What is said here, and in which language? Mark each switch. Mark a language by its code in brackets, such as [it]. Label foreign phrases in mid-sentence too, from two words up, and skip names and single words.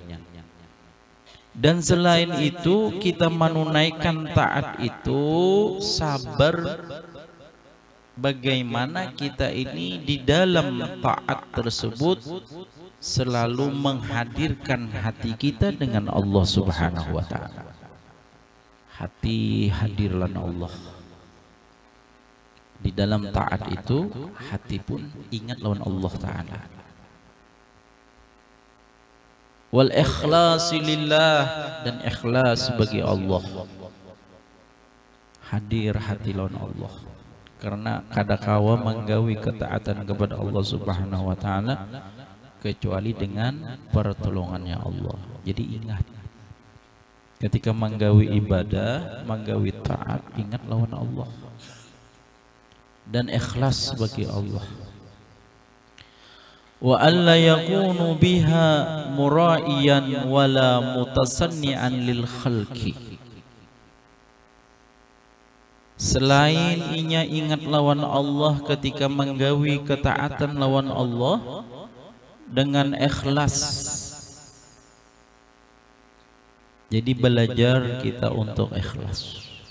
[bjn] Dan selain itu kita menunaikan taat itu sabar bagaimana kita ini di dalam taat tersebut selalu menghadirkan hati kita dengan Allah [ar] سبحانه وتعالى. [bjn] Hati hadirlah Allah. Di dalam taat itu hati pun ingat lawan Allah Ta'ala. [ar] والإخلاص لله, [bjn] dan ikhlas bagi Allah. Hadir hati lawan Allah. Karena kadakawa menggawi ketaatan kepada Allah [ar] سبحانه وتعالى [bjn] kecuali dengan pertolongannya Allah. Jadi ingat, ketika menggawi ibadah, menggawi taat, ingat lawan Allah dan ikhlas bagi Allah. [ar] وألا يكون بها مرائيا ولا متصنعا للخلق. [bjn] Selain inya ingat lawan Allah ketika menggawi ketaatan lawan Allah dengan ikhlas. Jadi belajar kita untuk ikhlas.